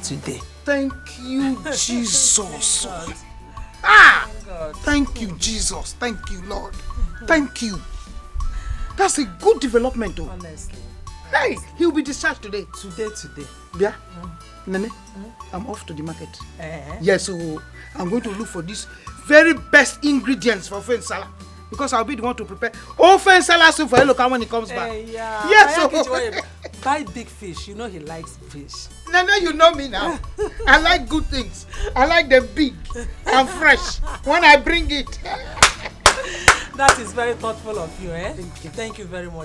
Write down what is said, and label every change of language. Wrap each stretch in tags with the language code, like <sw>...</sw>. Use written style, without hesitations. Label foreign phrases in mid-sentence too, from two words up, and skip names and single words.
<en>Thank you, Jesus. Thank you, Jesus. Thank you, Lord. Thank you. That's a good development, though. Honestly. Hey, he'll be discharged today. Today. Yeah? Nene, I'm off to the market. Yes, so I'm going to look for these very best ingredients for ofe nsala. Because I'll be the one to prepare ofe nsala soup for Okam when he comes back. Yeah. Yes, so buy big fish. You know he likes fish. Nene, you know me now. I like good things. I like them big and fresh when I bring it. That is very thoughtful of you, eh? Thank you very much.</en>